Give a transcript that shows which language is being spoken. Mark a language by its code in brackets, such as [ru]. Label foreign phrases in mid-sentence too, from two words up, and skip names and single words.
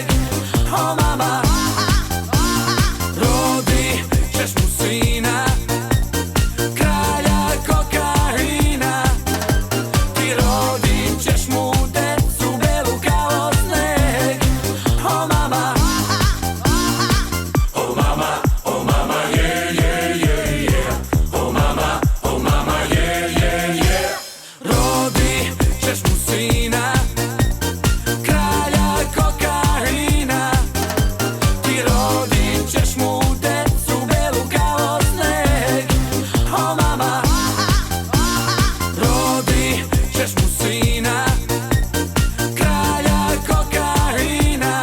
[sr] O mama, rodit ćeš mu sina, kralja kokaina. Ti rodit ćeš mu decu belu kao sneg. O mama, [en] Yeah, yeah, yeah, yeah. Oh mama, yeah, yeah, yeah. [sr] rodit ćeš mu sina, kralja kokaina. Ti rodit ćeš mu decu belu kao sneg. O mama, rodit ćeš mu sina, kralja kokaina.